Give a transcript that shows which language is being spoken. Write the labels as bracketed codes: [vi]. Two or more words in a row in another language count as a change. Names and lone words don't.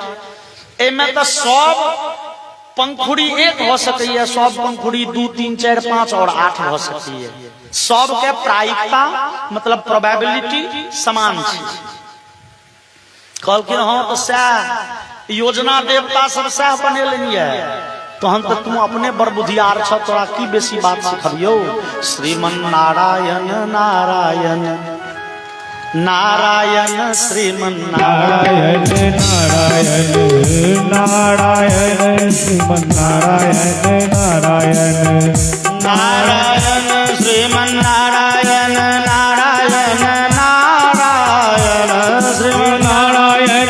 [mai] एमे त सब पंखुड़ी 1 हो सकैया, सब पंखुड़ी 2 3 4 5 और 8 हो सकैया। सब के प्रायिकता मतलब प्रोबेबिलिटी समान छै। कहलखिन हाँ तो सह योजना देवता सब सह बनेलन है, तहन तो तू अपने बड़ बुधियार छ, तोरा की बेसी बात सिखबियो। श्रीमन नारायण नारायण नारायण श्रीमन नारायण नारायण नारायण श्रीमन नारायण नारायण नारायण श्रीमन नारायण नारायण नारायण श्रीमन नारायण